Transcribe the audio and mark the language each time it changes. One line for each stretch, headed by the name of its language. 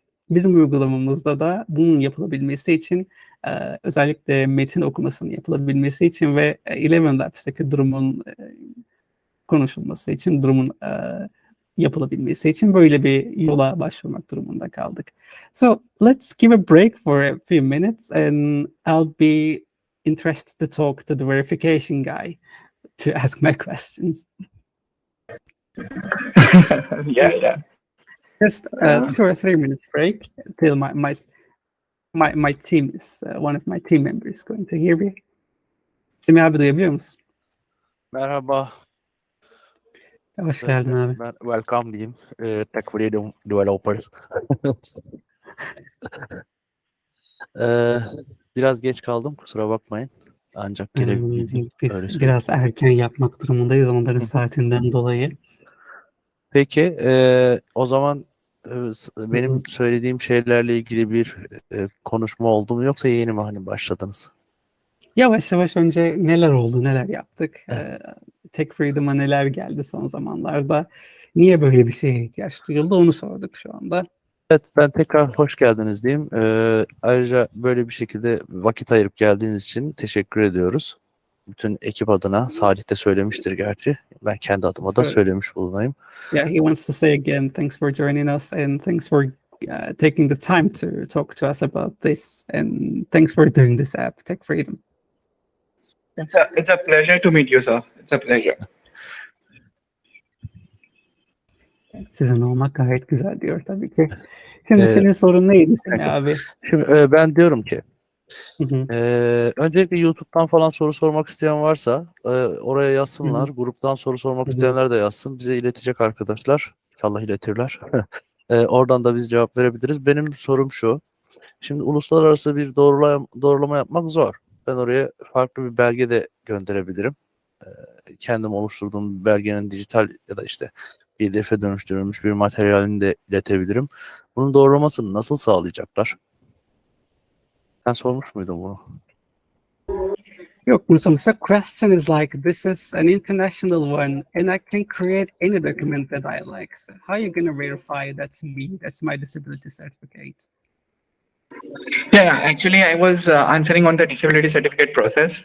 Turkish: Bizim uygulamamızda da bunun yapılabilmesi için özellikle metin okumasının yapılabilmesi için ve Eleven Labs'teki durumun konuşulması için, durumun yapılabilmesi için böyle bir yola başvurmak durumunda kaldık.
English: So let's give a break for a few minutes and I'll be interested to talk to the verification guy to ask my questions. Yeah. Just 2 or 3 minutes break till my team is one of my team members is going to hear me.
Turkish: Semih abi duyabiliyor musun? Merhaba. Hoş geldin abi. Ben welcome diyeyim. Tech Freedom Developers. Biraz geç kaldım. Kusura bakmayın. Ancak gelebildim. Biz biraz erken yapmak durumundayız onların saatinden dolayı. Peki. O zaman benim söylediğim şeylerle ilgili bir konuşma oldu mu yoksa yeni mi hani başladınız? Yavaş yavaş önce neler oldu, neler yaptık? Tech Freedom'a neler geldi son zamanlarda? Niye böyle bir şeye ihtiyaç duyuldu? Onu sorduk şu anda. Evet, ben tekrar hoş geldiniz diyeyim. Ayrıca böyle bir şekilde vakit ayırıp geldiğiniz için teşekkür ediyoruz. Bütün ekip adına, Salih de söylemiştir gerçi. Ben kendi adıma da söylemiş bulunayım.
English: Yeah, he wants to say again, thanks for joining us and thanks for taking the time to talk to us about this and thanks for doing this app, Tech Freedom. It's a pleasure to meet you, sir. It's a pleasure.
Turkish: Sizin olmak gayet güzel diyor tabii ki. Şimdi senin sorun neydi Semih abi? Şimdi ben diyorum ki öncelikle YouTube'dan falan soru sormak isteyen varsa oraya yazsınlar. Gruptan soru sormak isteyenler de yazsın. Bize iletecek arkadaşlar. İnşallah iletirler. Oradan da biz cevap verebiliriz. Benim sorum şu. Şimdi uluslararası bir doğrulama yapmak zor. Ben oraya farklı bir belge de gönderebilirim. Kendim oluşturduğum bir belgenin dijital ya da işte PDF'e dönüştürülmüş bir materyalini de iletebilirim. Bunun doğrulamasını nasıl sağlayacaklar? Ben sormuş muydum bunu? Yok, bunu sormuşsa
English: question is like, this is an international one and I can create any document that I like. So how are you going to verify that's me, that's my disability certificate? Yeah, actually, I was answering on the disability certificate process.